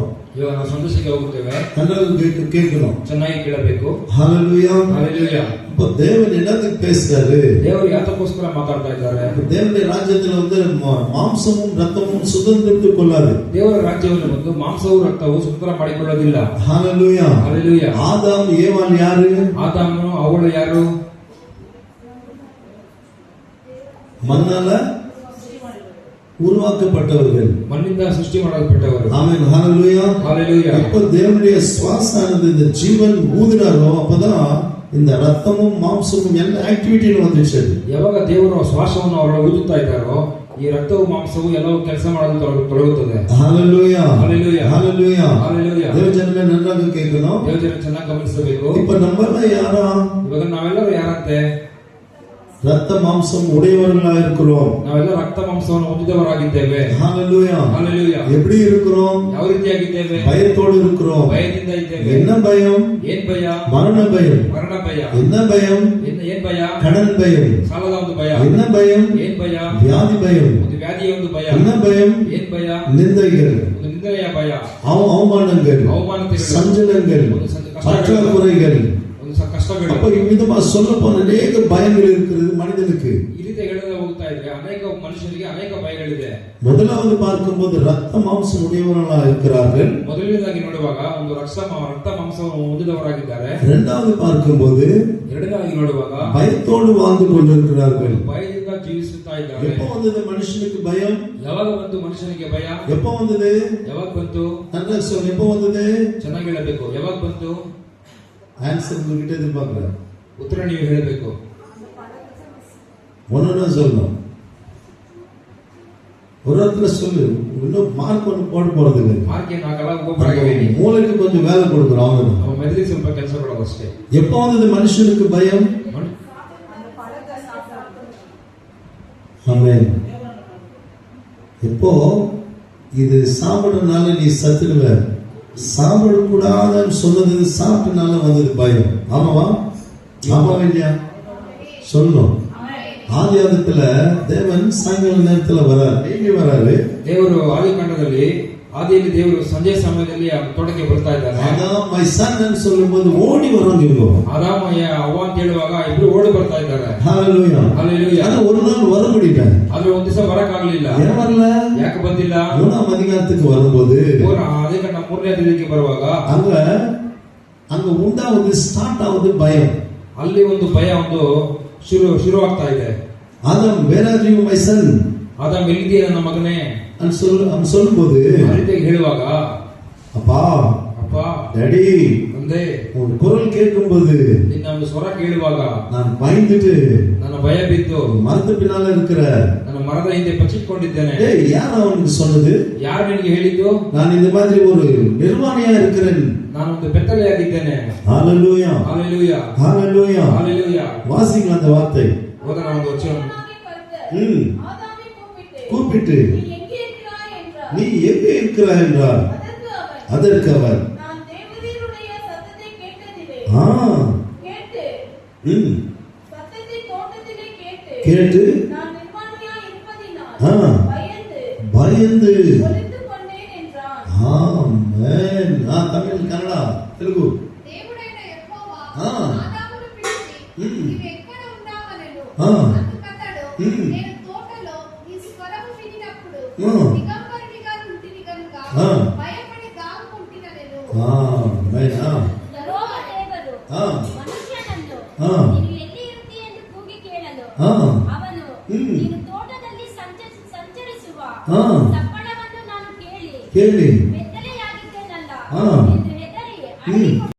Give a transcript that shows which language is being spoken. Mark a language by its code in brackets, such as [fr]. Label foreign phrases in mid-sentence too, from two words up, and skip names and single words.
[kn] ಇವಾಗ ನಾವು ಸಂದೇಶಕ್ಕೆ ಹೋಗುತ್ತೇವೆ. [ta] கன்னட கேளணும், [kn] ಚೆನ್ನಾಗಿ ಕೇಳಬೇಕು. [ta] ஹalleluya. ஹalleluya. இப்போ தேவன் என்னத்துக்கு பேசுறாரு? [kn] ದೇವರು ಯಾತಕ್ಕೋಸ್ಕರ ಮಾತಾಡ್ತಾ ಇದ್ದಾರೆ? [ta] தேவனுடைய ராஜ்யத்துல வந்து மாம்சமும் ரத்தமும் சுதந்திரித்துக் கொள்ளாது. [kn] ದೇವರ ರಾಜ್ಯವನ್ನು ಬಂದು ಮಾಂಸವು ರಕ್ತವು ಸ್ವತಂತ್ರ ಮಾಡಿಕೊಳ್ಳೋದಿಲ್ಲ. [ta] ஹalleluya. ஹalleluya. ஆதாம் ஏவாள் யாரு? [kn] ಆದಾಮನು ಅವಳು ಯಾರು? [ta] மண்ணால உருவாக்கப்பட்டவர்கள். [kn] மண்ணிಂದ ಸೃಷ್ಟಿ ಮಾಡಲ್ಪಟ್ಟವರು. [ta] ஆமென். ஹalleluya. ஹalleluya. எப்ப தேவனுடைய சுவாசமானது இந்த ஜீவன் ஊதினாரோ அப்பதான் இந்த ரத்தமும் மாம்சமும் [kn] ಎಲ್ಲ ಆಕ್ಟಿವಿಟಿಗಳು [ta] வந்துச்சு. [kn] ಯಾವಾಗ ದೇವರು ಶ್ವಾಸವನ್ನು ಅವರ ಊದುತ್ತಾ ಇದ್ದಾರೋ ಈ ರಕ್ತವು ಮಾಂಸವು ಎಲ್ಲವೂ ಕೆಲಸ ಮಾಡಲು ತೊಡಗುತ್ತದೆ. [ta] ஹalleluya. ஹalleluya. ஹalleluya. ஹalleluya. [kn] ದೇವಜನರೇ ನನ್ನಾಗಿ ಕೇಳணும். ದೇವಜನರು ಚೆನ್ನಾಗಿ ಗಮನಿಸಬೇಕು. [ta] இப்ப நம்மெல்லாம் யாரா? [kn] ಇವಾಗ ನಾವೆಲ್ಲರೂ ಯಾರಂತೆ? [ta] ரத்த மாம்சம் உடையவர்களா இருக்கிறோம். [kn] ನಾವೆಲ್ಲ ರಕ್ತ ಮಾಂಸವನ್ನು ಹೊಂದಿದವರಾಗಿದ್ದೇವೆ. [ta] ஹalleluya. ஹalleluya. எப்படி இருக்கிறோம்? [kn] ಯಾವ ರೀತಿಯಾಗಿದ್ದೇವೆ? [ta] பயத்தோடு இருக்கிறோம். [kn] ಭಯದಿಂದ ಇದ್ದೇವೆ. [ta] என்ன பயம்? [kn] ಏನ್ ಭಯ? [ta] மரண பயம். [kn] ಮರಣ ಭಯ. [ta] என்ன பயம்? [kn] ಏನ್ ಭಯ? [ta] கடன் பயம். [kn] ಸಾಲದ ಒಂದು ಭಯ. [ta] என்ன பயம்? [kn] ಏನ್ ಭಯ? [ta] வியாதி பயம். [kn] ಒಂದು ವ್ಯಾಧಿಯ ಒಂದು ಭಯ. [ta] என்ன பயம்? [kn] ಏನ್ ಭಯ? [ta] நிந்தைகள், [kn] ಒಂದು ನಿಂದನೆಯ ಭಯ. [ta] அவமானங்கள், [kn] ಅವಮಾನತೆಗಳು, [ta] சஞ்சலங்கள், பற்றாக்குறைகள். [kn] ಒಂದು ಕಷ್ಟಗಳು. [ta] அப்ப இவ்விதமா சொல்ல போன அநேக பயங்கள் இருக்கிறது மனிதனுக்கு. [kn] ಈ ರೀತಿ ಹೇಳದೆ ಹೋಗ್ತಾ ಇದ್ರೆ ಅನೇಕ ಮನುಷ್ಯರಿಗೆ ಅನೇಕ ಭಯಗಳಿದೆ. [ta] முதலாவது பார்க்கும்போது ரத்த மாம்சம் உடையவர்களா இருக்கிறார்கள். [kn] ಮೊದಲನೇದಾಗಿ ನೋಡುವಾಗ ಒಂದು ರಕ್ತ ಮಾಂಸವನ್ನು ಹೊಂದಿದವರಾಗಿದ್ದಾರೆ. [ta] இரண்டாவது பார்க்கும்போது [kn] ಎರಡನೇದಾಗಿ ನೋಡುವಾಗ [ta] பயத்தோடு வாழ்ந்து கொண்டிருக்கிறார்கள். [kn] ಭಯದಿಂದ ಜೀವಿಸುತ್ತಾ ಇದ್ದಾರೆ. [ta] எப்போ வந்தது மனுஷனுக்கு பயம்? [kn] ಯಾವಾಗ ಬಂತು ಮನುಷ್ಯನಿಗೆ ಭಯ? [ta] எப்போ வந்தது? [kn] ಯಾವಾಗ ಬಂತು? [ta] நல்லா சொல்லு. எப்போ வந்தது? [kn] ಚೆನ್ನಾಗಿ ಹೇಳಬೇಕು. ಯಾವಾಗ ಬಂತು? [ta] ஆன்சர் உங்ககிட்ட எதிர்பார்க்கிறேன். [kn] ಉತ್ತರ ನೀವು ಹೇಳಬೇಕು. [ta] ஒன்னு சொல்லணும். ஒரு இடத்துல சொல்லு. இன்னும் மார்க் ஒன்று போட போறது இல்லை. [kn] ಮಾರ್ಕ್ ಏನು ಆಗಲ್ಲ, ಒಬ್ಬೊಬ್ಬರಾಗಿ [ta] மூளைக்கு கொஞ்சம் வேலை கொடுக்குறோம். [kn] ನಮ್ಮ ಮೆದುಳಿಗೆ ಸ್ವಲ್ಪ ಕೆಲಸ ಕೊಡೋದು ಅಷ್ಟೇ. [ta] எப்போ வந்தது மனுஷனுக்கு பயம்? ஆமென். எப்போ இது சாப்பிடறதுனால நீ சத்துடுவ, சாப்பிடக்கூடாதுன்னு சொன்னது சாப்பிட்டனால வந்தது பயம். ஆமாவா? ஆமாவா இல்லையா? சொல்லணும். ஆதியாகத்துல தேவன் சாயங்கால நேரத்துல வராரு. டெய்லி வராரு. [kn] ದೇವರು ಆದಿಕಾಂಡದಲ್ಲಿ ಆದಿಯಲ್ಲಿ ದೇವರು ಸಂಜೆ ಸಮಯದಲ್ಲಿ ಆ ತೋಟಕ್ಕೆ ಬರ್ತಾ ಇದ್ದಾರೆ. [ta] அதான் [en] my son [ta] ன்னு சொல்லும்போது ஓடி வரோம் சொல்லுவோம். [kn] ಆದಾಮಯ್ಯ ಅವ್ವ ಅಂತ ಹೇಳುವಾಗ ಇಬ್ರು ಓಡಿ ಬರ್ತಾ ಇದ್ದಾರೆ. [ta] ஹalleluya. ஹalleluya. ஆனா ஒரு நாள் வர முடியல. [kn] ಆದ್ರೆ ಒಂದ್ ದಿವಸ ಬರಕ್ ಆಗ್ಲಿಲ್ಲ. [ta] ஏன் வரல? [kn] ಯಾಕೆ ಬಂದಿಲ್ಲ? [ta] மூணாம் அதிகாரத்துக்கு வரும்போது [kn] ಆದಿಕಾಂಡ 3ನೇ ಅಧ್ಯಾಯಕ್ಕೆ ಬರುವಾಗ [ta] அங்க உண்டாவது ஸ்டார்ட் ஆகுது பயம். [kn] ಅಲ್ಲಿ ಒಂದು ಭಯ ಒಂದು ಶುರುವಾಗ್ತಾ ಇದೆ. [en] ஆதம் where are you my son? [kn] ಆದಾಮ್ ಎಲ್ಲಿದ್ದೀಯ ನನ್ನ ಮಗನೇ [ta] ಅಂತ சொல்லும்போது [kn] ಆ ರೀತಿಯಾಗಿ ಹೇಳುವಾಗ [ta] அப்பா [kn] ಅಪ್ಪ [ta] டாடி [kn] ತಂದೆ [ta] உன் குரல் கேட்கும்போது [kn] ನಿನ್ನ ಒಂದು ಸ್ವರ ಕೇಳುವಾಗ [ta] நான் பயந்துட்டு [kn] ನನ್ನ ಭಯ ಬಿದ್ದು [ta] மரத்து பின்னால இருக்கிற [kn] ನನ್ನ ಮರದ ಹಿಂದೆ ಬಚ್ಚಿಟ್ಕೊಂಡಿದ್ದೇನೆ. [ta] ஏய் யார் அவனுக்கு சொன்னது? [kn] ಯಾರು ನಿನಗೆ ಹೇಳಿದ್ದು? [ta] நான் இந்த மாதிரி ஒரு நிர்வாணியா இருக்கிறேன். [kn] ನಾನು ಒಂದು ಬೆತ್ತಲೆಯಾಗಿದ್ದೇನೆ. [ta] ஹalleluya. ஹalleluya. ஹalleluya. ஹalleluya. வாசிங்க அந்த வார்த்தை. ஓத நான் [kn] ಒಂದು ವಚನ. [ta] கூப்பிட்டு நீ எங்கே இருக்கிறாய் என்றார். அதற்கு அவர் கேட்டு பயந்து ஆமென். தமிழ் கன்னடா தெலுங்கு [te] దేవుడైన యెహోవా ఆ. ఆదామును పిలిచి నీవు ఎక్కడ ఉన్నావనెను. ఆ. అందుకతడు నేను తోటలో నీ స్వరము వినినప్పుడు దిగంబరునిగా ఉంటిని గనుక భయపడి దాగుకుంటినెను. ఆమెన్. [kn] ಯೆಹೋವ ದೇವರು ಆ. ಮನುಷ್ಯನನ್ನು ಆ. ನೀನು ಎಲ್ಲಿ ಇರುತ್ತಿ ಎಂದು ಕೂಗಿ ಕೇಳಲು ಆ. ಅವನು ನೀನು ತೋಟದಲ್ಲಿ ಸಂಚರಿಸುವ ಆ. ಸಪ್ಪಳವನ್ನು ನಾನು ಕೇಳಿ ಕೇಳಿ ಬೆತ್ತಲೆಯಾಗಿದ್ದೇನಲ್ಲ ಆ. ಎಂದು ಹೆದರಿ ಅಡಗಿಕೊಂಡು